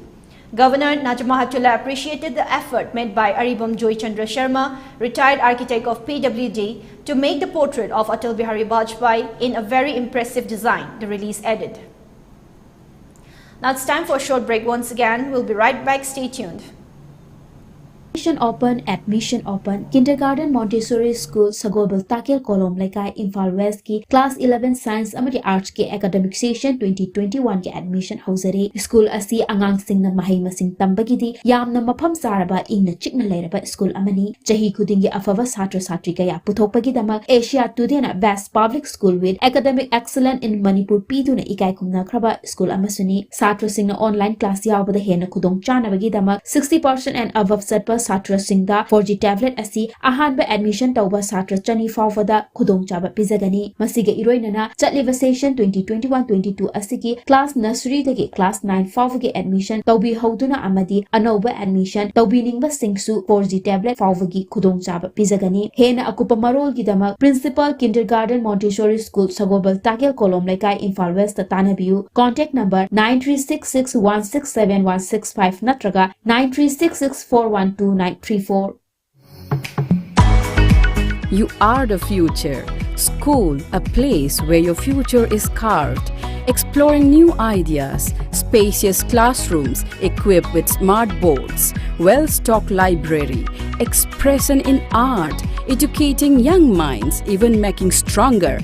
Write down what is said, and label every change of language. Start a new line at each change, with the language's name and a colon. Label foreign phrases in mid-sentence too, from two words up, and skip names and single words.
English: Governor Najima Heptullah appreciated the effort made by Aribam Joy Chandra Sharma, retired architect of PWD, to make the portrait of Atal Bihari Vajpayee in a very impressive design, the release added. Now it's time for a short break once again. We'll be right back. Stay tuned. Admission open
Manipuri: Kindergarten Montessori School Sagobal Takil Kolom Lekai Imphal West ki Class 11 Science Amadi Arts ki
English: Academic Session
Manipuri: 2021 ki admission hausare. School asi angang sing na mahai masing tambagidi yam na mapam saraba ingna chikna leraba school amani jahi khudingi afava satra satri kaya puthokpagi damak Asia Today na Best Public School with Academic Excellence in Manipur piduna ikai kumna kraba school amasuni satra sing na
English: online class
Manipuri: yawbada hena khudong chana bagi damak
English: 60% and above
Manipuri: set Satra Singda 4G tablet asi ahanba admission tauba Satra Chani Fawada Kudong Chaba Pizagani Masiga Iroinana Chatliva session 2021-22 asiki
English: class nursery
Manipuri: dagi class 9 Fawagi admission Taubi Hauduna Amadi Anoba admission Taubi Ningba Singsu 4G tablet Fawagi Kudong Chaba Pizagani Hena Akupa Marol Gidama Principal Kindergarten Montessori School Sagobal Takel Kolom Lekai Infal West Tanabiu
English: Contact number
Manipuri: 9366167165 Natraga 9366412934.
English: You are the future. School, a place where your future is carved. Exploring new ideas, spacious classrooms equipped with smart boards, well-stocked library, expression in art, educating young minds, even making stronger.